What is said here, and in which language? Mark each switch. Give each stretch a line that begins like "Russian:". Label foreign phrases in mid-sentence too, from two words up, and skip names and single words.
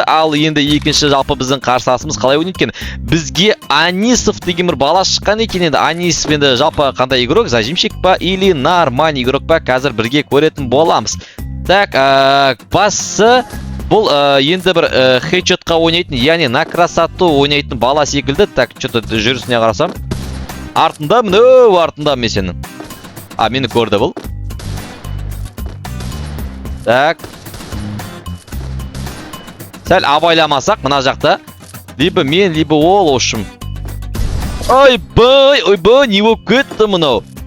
Kazakh: Ал енді екінші жалпы біздің қарсыласымыз қалай ойнайды екен? Бізге Анисов деген бір бала шыққан екен. Енді Анисов енді жалпы қандай игрок? Зажимщик па
Russian: или нормальный игрок
Kazakh: па? Қазір бірге көретін боламыз. Так, басы бұл енді бір хедшотқа ойнайтын, яғни
Russian: на красоту
Kazakh: ойнайтын бала секілді.
Russian: Так, что-то
Kazakh: жүрісіне қарасам. Артында міне, артында мен сенің. Мені көрді бұл. Так. Сәл абайламасақ, мына жақта. Либо мен, либо ол ошым. Ойбай, не болып кетті мұнау.